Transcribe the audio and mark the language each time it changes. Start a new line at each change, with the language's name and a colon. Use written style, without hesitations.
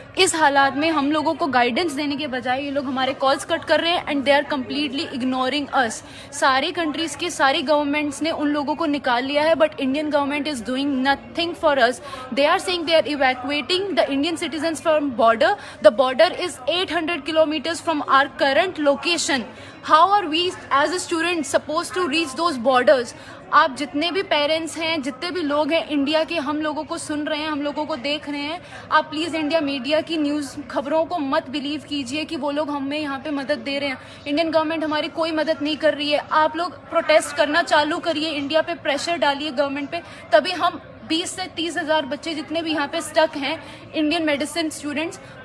Hindi: इस हालात में हम लोगों को गाइडेंस देने के बजाय ये लोग हमारे कॉल्स कट कर रहे हैं
English: And they are completely ignoring us.
Hindi: सारी कंट्रीज के सारी गवर्नमेंट्स ने उन लोगों को निकाल लिया है,
English: But Indian government is doing nothing for us. They are saying they are evacuating the Indian citizens from border. The border is 800 kilometers from our current location. How are we as a student supposed to reach those borders?
Hindi: आप जितने भी parents हैं, जितने भी लोग हैं India के, हम लोगों को सुन रहे हैं, हम लोगों को देख रहे हैं, आप प्लीज इंडिया मीडिया की न्यूज खबरों को मत बिलीव कीजिए कि वो लोग हमें यहाँ पे मदद दे रहे हैं। इंडियन गवर्नमेंट हमारी कोई मदद नहीं कर रही है। आप लोग प्रोटेस्ट करना चालू करिए, इंडिया पे प्रेशर डालिए गवर्नमेंट पे, तभी हम 20 से 30 हजार बच्चे जितने भी यहाँ पे स्टक हैं, इंडियन मेडिसिन स्टूडेंट्स,